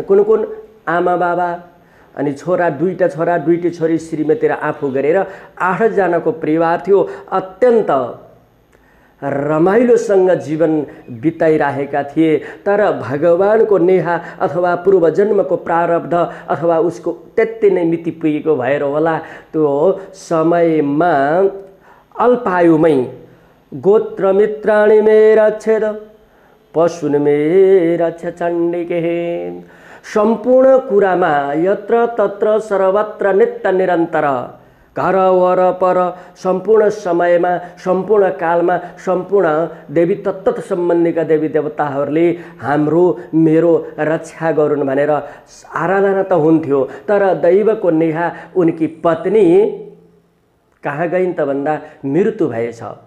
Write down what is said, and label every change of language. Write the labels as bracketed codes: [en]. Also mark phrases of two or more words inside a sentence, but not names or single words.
[ne] कुन आमा बाबा अनि छोरा, दुईटा छोरा दुईटी छोरी, श्रीमती र आफू गरेर 8 जनाको परिवार थियो। अत्यन्त रमाइलोसँग जीवन बिताइरहेका थिए। तर भगवानको नेहा अथवा पूर्व जन्मको प्रारब्ध अथवा उसको त्यति नै मिति पुगेको भएर होला, त्यो समयमा अल्पायुमै [sa] गोत्र मित्राणि मे रक्षेद पशुन मे रक्ष चण्डिके। [ne] सम्पूर्ण कुरामा यत्र तत्र सर्वत्र नित्य निरन्तर घर वरपर सम्पूर्ण समयमा, सम्पूर्ण कालमा, सम्पूर्ण देवी तत्त्व सम्बन्धीका देवी देवताहरूले हाम्रो मेरो रक्षा गरून् भनेर आराधना त हुन्थ्यो। तर दैवको नेहा उनकी पत्नी कहाँ गइन् त भन्दा मृत्यु भएछ।